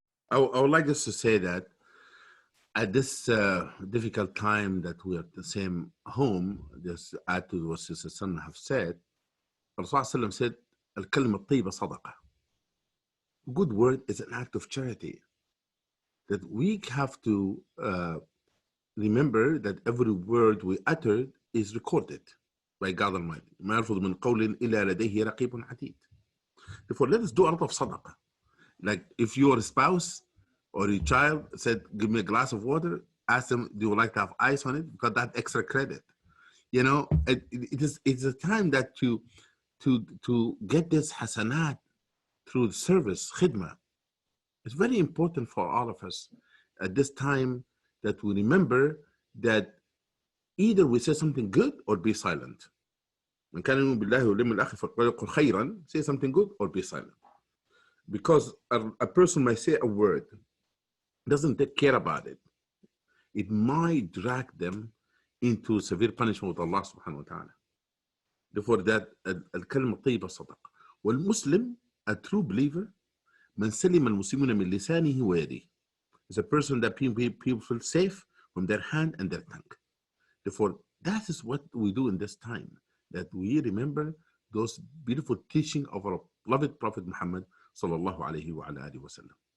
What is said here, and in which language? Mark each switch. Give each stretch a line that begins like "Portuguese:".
English: I would like just to say that at this difficult time that we are at the same home, just add to what Sister Sana have said, Rasulullah said,
Arabic: Al-kalima at-tayyiba sadaqa.
English: Good word is an act of charity. That we have to remember that every word we uttered is recorded by God Almighty.
Arabic: ما يلفظ من قول إلا لديه رقيب عتيد.
English: Therefore, let us do a lot of sadaqah. Like if your spouse or your child said, give me a glass of water, ask them, do you like to have ice on it? Because that extra credit. You know, it's a time that to get this hasanat through service, khidmah. It's very important for all of us at this time that we remember that Either we say something good or be silent.
Arabic: من كان يؤمن بالله واليوم الآخر فليقل خيرا,
English: say something good or be silent. Because a person might say a word, doesn't take care about it. It might drag them into severe punishment with Allah subhanahu wa ta'ala. Therefore, that
Arabic: الكلمة الطيبة صدق. والمسلم,
English: a true believer,
Arabic: من سلم المسلمون من لسانه ويده,
English: is a person that people feel safe from their hand and their tongue. Therefore, that is what we do in this time, that we remember those beautiful teaching of our beloved Prophet Muhammad sallallahu alayhi wa alihi wa sallam.